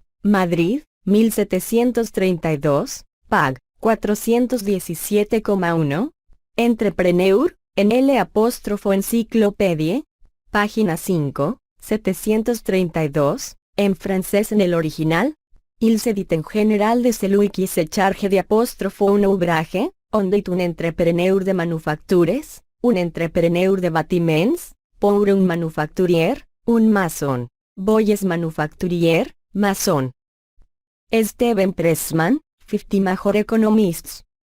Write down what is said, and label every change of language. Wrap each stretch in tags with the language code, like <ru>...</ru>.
<es>Madrid, 1732, Pag. 417,1. Entrepreneur, en L''Enciclopédie, página 5, 732, en francés en el original.</es> <fr>Il se dit en général de celui qui se charge de un ouvrage, on dit un entrepreneur de manufactures, un entrepreneur de bâtiments, pour un manufacturier, un maçon, boyes manufacturier, maçon.</fr> <en>Steven Pressman, 50 Major Economists.</en>